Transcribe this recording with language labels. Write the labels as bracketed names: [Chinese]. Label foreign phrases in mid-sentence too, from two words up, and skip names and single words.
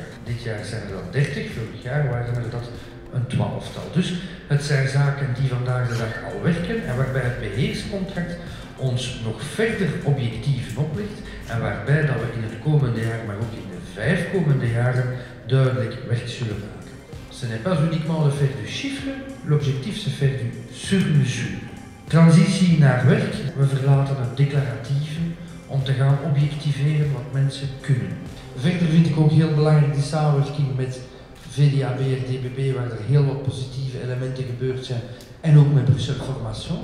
[Dutch] Dit jaar zijn er dan 30, vorig jaar waren er dat een 12-tal. Dus het zijn zaken die vandaag de dag al werken en waarbij het beheerscontract ons nog verder objectieven oplegt en waarbij dat we in het komende jaar, maar ook in de 5 komende jaren, duidelijk werk zullen maken. [French] Ce n'est pas uniquement de faire du chiffre, l'objectif c'est faire du sur mesure. [Dutch] Transitie naar werk, we verlaten het declaratieve om te gaan objectiveren wat mensen kunnen. Verder vind ik ook heel belangrijk de samenwerking met VDAB en DBB, waar er heel wat positieve elementen gebeurd zijn, en ook met Bruxelles Formation.